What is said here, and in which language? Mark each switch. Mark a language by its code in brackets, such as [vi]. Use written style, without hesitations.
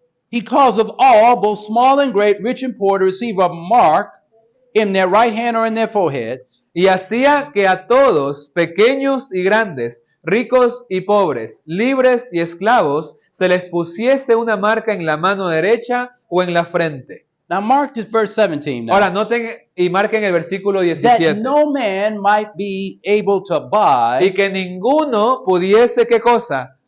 [en] He caused of all, both small and great, rich and poor, to receive a mark in their right hand or in their foreheads, [es] Y hacía que a todos, pequeños y grandes, ricos y pobres, libres y esclavos, se les pusiese una marca en la mano derecha o en la frente. [en] Now mark this verse 17 now. [es] Ahora, noten y marquen el versículo [en] That [es] 17. [en] no man might be able to buy [es] Y que ninguno pudiese, ¿qué cosa?